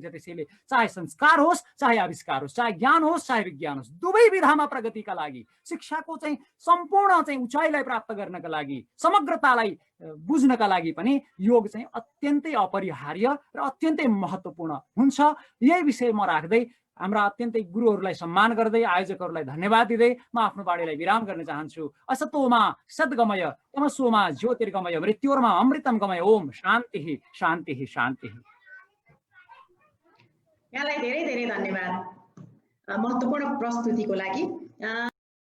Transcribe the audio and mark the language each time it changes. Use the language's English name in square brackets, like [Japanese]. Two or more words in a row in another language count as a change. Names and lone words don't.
[Nepali] त्यसैले चाहे संस्कार होस्, चाहे आविष्कार होस्, चाहे ज्ञान होस्, चाहे विज्ञान होस्, दुवै विधामा प्रगतिका लागि, शिक्षाको चाहिँ सम्पूर्ण चाहिँ उचाइलाई प्राप्त गर्नका लागि, समग्रतालाई बुझ्नका लागि पनि योग चाहिँ अत्यन्तै अपरिहार्य र अत्यन्तै महत्त्वपूर्ण हुन्छ। यही विषय म राख्दै हाम्रा अत्यन्तै गुरुहरूलाई सम्मान गर्दै आयोजकहरूलाई धन्यवाद दिँदै म आफ्नो बाणीलाई विराम गर्न चाहन्छु। [Sanskrit] असतोमा सद्गमय तमसोमा ज्योतिर्गमय मृत्योर्मा अमृतम गमय। ओम शान्ति शान्ति शान्ति। [Nepali] यहाँलाई धेरै धेरै धन्यवाद महत्त्वपूर्ण प्रस्तुतिको लागि।